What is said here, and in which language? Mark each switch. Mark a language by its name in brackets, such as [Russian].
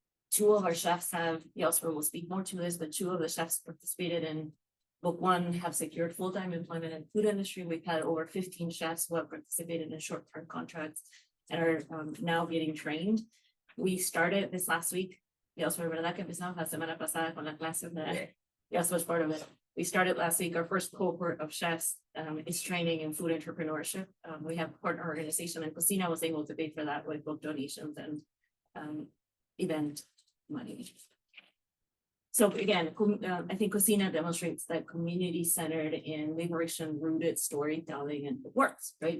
[English] 2 of our chefs have, Yelsper will speak more to this, but 2 of the chefs participated in book 1, have secured full-time employment in food industry. We've had over 15 chefs who have participated in short-term contracts and are now getting trained. We started this last week. [Spanish] Yelsper, ¿verdad que empezamos la semana pasada con la clase de Yelsper [English] was part of it. We started last week. Our first cohort of chefs is training in food entrepreneurship. We have a partner organization, and Cocina was able to pay for that with book donations and event money. So again, I think Cocina demonstrates that community-centered and liberation-rooted storytelling, and it works, right?